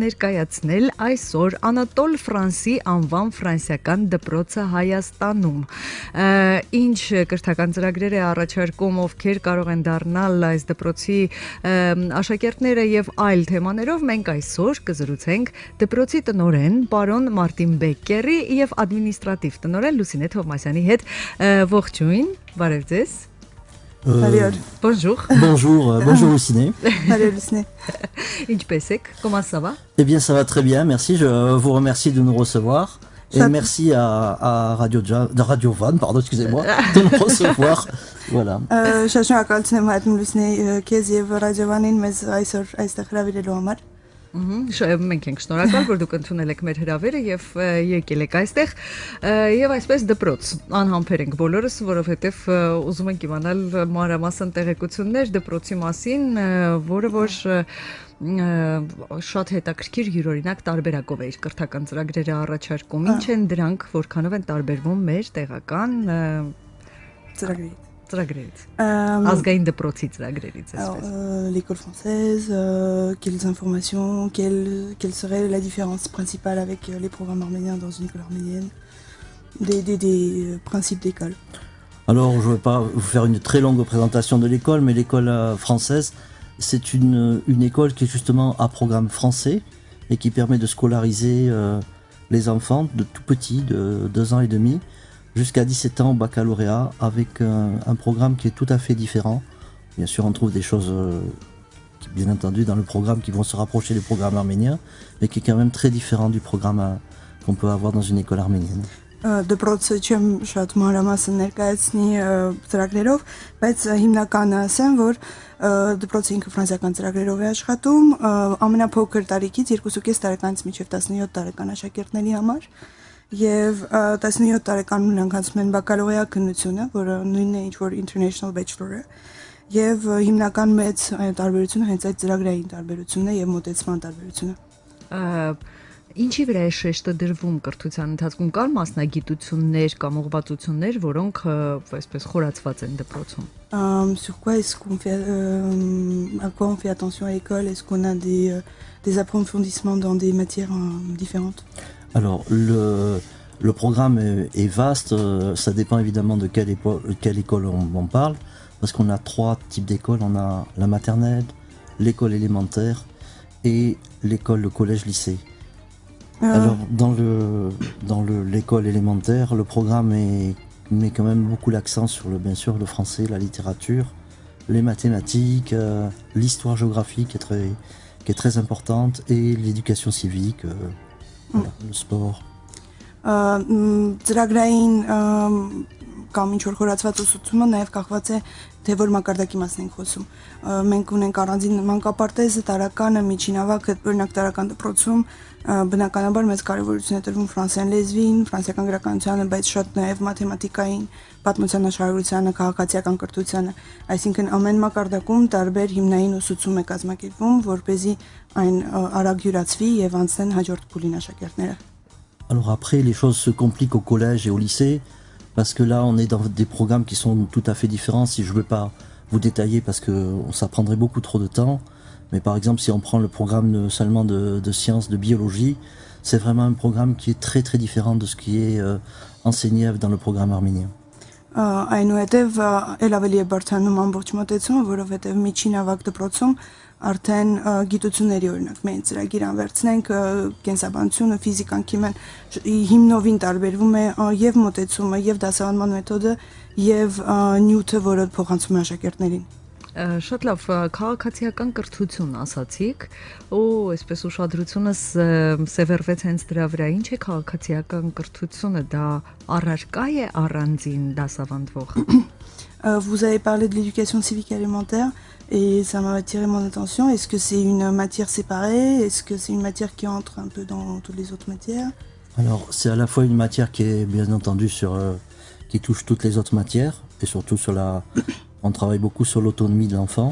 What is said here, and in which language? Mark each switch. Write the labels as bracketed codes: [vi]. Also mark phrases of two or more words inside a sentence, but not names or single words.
[hy] ներկայացնել այսօր Անատոլ Ֆրանսի անվան ֆրանսիական դպրոցը Հայաստանում։ Ինչ կրթական ծրագրեր է առաջարկում, ովքեր կարող են դառնալ այս դպրոցի աշակերտները եւ այլ թեմաներով մենք այսօր կզրուցենք դպրոցի տնօրեն պարոն Մարտին Բեկկերի եւ ադմինիստրատիվ տնօրեն Լուսինե Թովմասյանի հետ։ Ողջույն, բարև ձեզ։ Bonjour. [fr] Bonjour Luciné. Salut Luciné. [hy] Ինչպես եք? [fr] Comment ça va? Eh bien ça va très bien, merci. Je vous remercie de nous recevoir. Et merci à Radio Van, pardon, excusez-moi, de nous recevoir. Voilà. [hy] Շնորհակալություն եմ հայտնում Լուսինե քեզ եւ Radio Van-ին մեզ այսօր այստեղ հրավիրելու համար։ Մենք ենք շնորհակալ, որ դուք ընդունել եք մեր հրավերը եւ եկել եք այստեղ եւ այսպես դպրոց անհամբեր ենք բոլորս, որովհետեւ ուզում ենք իմանալ մանրամասն տեղեկություններ դպրոցի մասին, որը որ շատ հետաքրքիր յուրօրինակ տարբերակով է իր կրթական ծրագրերը առաջարկում։ Ինչ են դրանք, որքանով են տարբերվում մեր տեղական ծրագրերից։ Ազգային դպրոցի ծրագրերից այսպես։ [fr] L'école française, quelles informations, quelle serait la différence principale avec les programmes arméniens dans une école arménienne, des principes d'école. Alors, je ne vais pas vous faire une très longue présentation de l'école, mais l'école française, c'est une école qui est justement à programme français et qui permet de scolariser les enfants de tout petits, de 2 ans et demi, jusqu'à 17 ans au baccalauréat, avec un programme qui est tout à fait différent. Bien sûr, on trouve des choses, bien entendu, dans le programme qui vont se rapprocher des programmes arméniens, mais qui est quand même très différent du programme qu'on peut avoir dans une école arménienne. [hy] Դպրոցը չեմ շատ մանրամասն ներկայացնի ծրագրերով, բայց հիմնականը ասեմ, որ դպրոցը ինքը ֆրանսիական ծրագրերով է աշխատում, ամենափոքր տարիքից 2.5 տարեկանից մինչև 17 տարեկան աշակերտների համար, եւ 17 տարեկանում նրանք են բակալորեա քննությունը, որը նույնն է ինչ որ [en] International Bachelor- [hy] ը, եւ հիմնական մեծ տարբերությունը հենց այդ ծրագրային տարբերությունն է եւ մոտեցման տարբերությունը։ Ինչի վրա է շեշտը դրվում կրթության ընթացքում, կան մասնագիտություններ կամ ուղղվածություններ, որոնք այսպես խորացված են դպրոցում։ [fr] Sur quoi est-ce qu'on fait à quoi on fait attention à l'école? Est-ce qu'on a des approfondissements dans des matières différentes? Alors le programme est vaste, ça dépend évidemment de quelle école on parle, parce qu'on a 3 types d'écoles, on a la maternelle, l'école élémentaire et l'école, le collège-lycée. Alors dans l'école élémentaire, le programme met quand même beaucoup l'accent sur bien sûr le français, la littérature, les mathématiques, l'histoire-géographie qui est très importante et l'éducation civique, voilà, le sport. [hy] Ծրագրային կամ ինչ որ խորացված ուսուցումը նաև կախված է թե որ մակարդակի մասն ենք խոսում։ Մենք ունենք առանձին մանկապարտեզը, տարականը, միջինավակը, օրինակ տարական դպրոցում բնականաբար մեծ կարևորություն է տրվում ֆրանսիական լեզվին, ֆրանսիական գրականությանը, բայց շատ նաև մաթեմատիկային, պատմության աշխարհագրությանը, քաղաքացիական կրթությանը, այսինքն ամեն մակարդակում տարբեր հիմնային ուսուցում է կազմակերպվում, որպեսզի այն արագ յուրացվի եւ անցնեն հաջորդ փուլին աշակերտները։ [fr] Alors après, les choses se compliquent au collège et au lycée, parce que là, on est dans des programmes qui sont tout à fait différents. Si je ne veux pas vous détailler, parce que ça prendrait beaucoup trop de temps, mais par exemple, si on prend le programme seulement de sciences, de biologie, c'est vraiment un programme qui est très très différent de ce qui est enseigné dans le programme arménien. [hy] Այնուհետև ել ավելի է բարդանում ամբողջ մոտեցումը, որովհետև միջին ավագ դպրոցում արդեն գիտությունների օրինակ մենք ծրագիր անվերցնենք կենսաբանությունը, ֆիզիկան, քիմիան հիմնովին տարբերվում է եւ մոտեցումը, եւ դասավանդման մեթոդը, եւ նյութը, որը փոխանցում է աշակերտներին։ Շատ լավ, քաղաքացիական կրթություն ասացիք, ու այսպես ուշադրությունս սևեռվեց հենց դրա վրա։ Ինչ է քաղաքացիական կրթությունը, դա առարկա է առանձին դասավանդվող։ [fr] Vous avez parlé de l'éducation civique élémentaire et ça m'a attiré mon attention. Est-ce que c'est une matière séparée? Est-ce que c'est une matière qui entre un peu dans toutes les autres matières? Alors, c'est à la fois une matière qui est bien entendu qui touche toutes les autres matières et surtout on travaille beaucoup sur l'autonomie de l'enfant.